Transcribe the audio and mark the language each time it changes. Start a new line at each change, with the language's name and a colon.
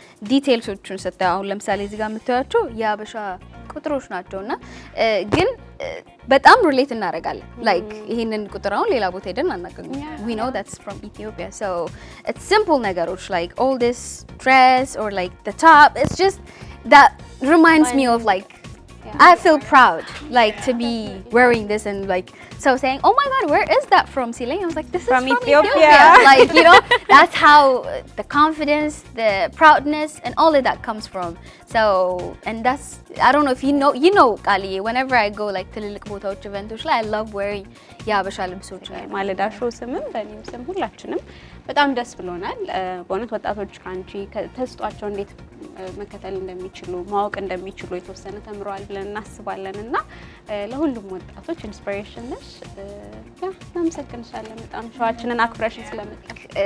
Amharic: ዲቴልሶቹን ስታዩ አሁን ለምሳሌ እዚህ ጋር የምታዩቸው የሀበሻ ቁጥሮች ናቸውና ግን በጣም ሪሌት እናደርጋለን ላይክ ይሄንን ቁጥር አሁን ሌላ ቦታ ሄደን አናገኝም
English: we know that's from Ethiopia so it's simple
Amharic: ነገሮች
English: like all this dress or like the top it's just that reminds me of like I feel proud, like, to be wearing this and like so saying, "Oh my God, where is that from?" Celine, I was like, "This is from Ethiopia." Like, you know, that's how the confidence, the proudness, and all of that comes from. So, and that's, I don't know if you know, Kali. Whenever I go like
Amharic: ትልልቅ ቦታዎች ኢቨንቶች ላይ
English: I love wearing
Amharic: የሀበሻ ልብሶች። ማለዳ ሾው ስምም በእኔም ስም ሁላችንም በጣም ደስ ብሎናል። በእውነት ወጣቶች ካንቺ ተስጧቸው እንዴት መከተል እንደሚችሉ ማወቅ እንደሚችሉ የተወሰነ ተምረዋል ብለን እናስባለን እና ለሁሉም ወጣቶች ኢንስፒሬሽን ነሽ። ያ እናመሰግንሻለን በጣም ሾዋችንን አክብረሽን ስለመጣሽ።